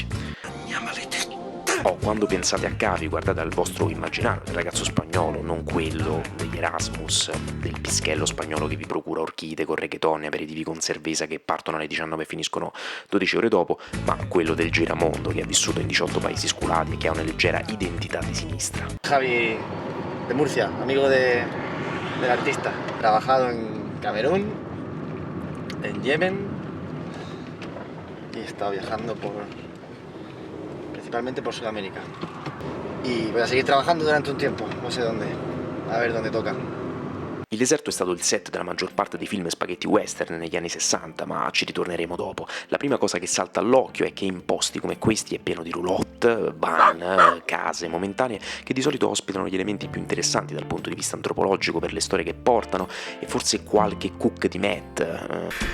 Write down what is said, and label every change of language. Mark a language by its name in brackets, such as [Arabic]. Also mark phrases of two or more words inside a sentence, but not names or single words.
[Italian] Quando pensate a Cavi guardate al vostro immaginario, il ragazzo spagnolo, non quello degli Erasmus, del pischello spagnolo che vi procura orchide con reggaeton e aperitivi con cerveza che partono alle 19 e finiscono 12 ore dopo, ma quello del giramondo che ha vissuto in 18 paesi sculati e che ha una leggera identità di sinistra. [Spanish] Javi de Murcia, amigo del artista, trabajado en Camerún, en Yemen y he estado viajando principalmente por Sudamérica. Y voy a seguir trabajando durante un tiempo, no sé dónde, a ver dónde toca. [Italian] Il deserto è stato il set della maggior parte dei film spaghetti western negli anni 60, ma ci ritorneremo dopo. La prima cosa che salta all'occhio è che in posti come questi è pieno di roulotte, van, case momentanee che di solito ospitano gli elementi più interessanti dal punto di vista antropologico per le storie che portano e forse qualche cook di meth.